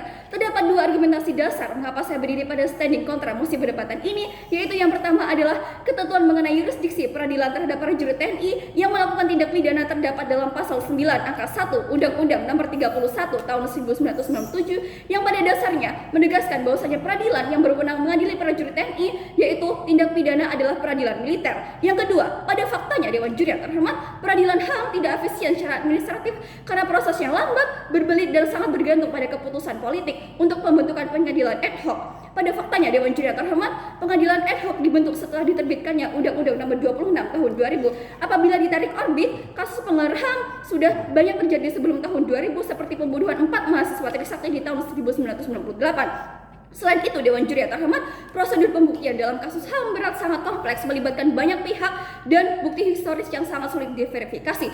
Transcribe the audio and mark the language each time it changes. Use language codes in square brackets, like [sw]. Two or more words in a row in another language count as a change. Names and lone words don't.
[id] Terdapat dua argumentasi dasar mengapa saya berdiri pada standing kontra mosi perdebatan ini, yaitu yang pertama adalah ketentuan mengenai yurisdiksi peradilan terhadap prajurit TNI yang melakukan tindak pidana terdapat dalam pasal 9 angka 1 Undang-Undang Nomor 31 Tahun 1997 yang pada dasarnya menegaskan bahwasanya peradilan yang berwenang mengadili prajurit TNI yaitu tindak pidana adalah peradilan militer. Yang kedua, pada faktanya Dewan Juri yang terhormat, peradilan HAM tidak efisien secara administratif karena prosesnya lambat, berbelit dan sangat bergantung pada keputusan politik untuk pembentukan pengadilan ad hoc. Pada faktanya Dewan Juri yang terhormat, pengadilan ad hoc dibentuk setelah diterbitkannya Undang-Undang Nomor 26 Tahun 2000. Apabila ditarik orbit, kasus pelanggaran HAM sudah banyak terjadi sebelum tahun 2000 seperti pembunuhan 4 mahasiswa Trisakti di tahun 1998. Selain itu, Dewan Juri yang terhormat, prosedur pembuktian dalam kasus HAM berat sangat kompleks, melibatkan banyak pihak dan bukti historis yang sangat sulit diverifikasi.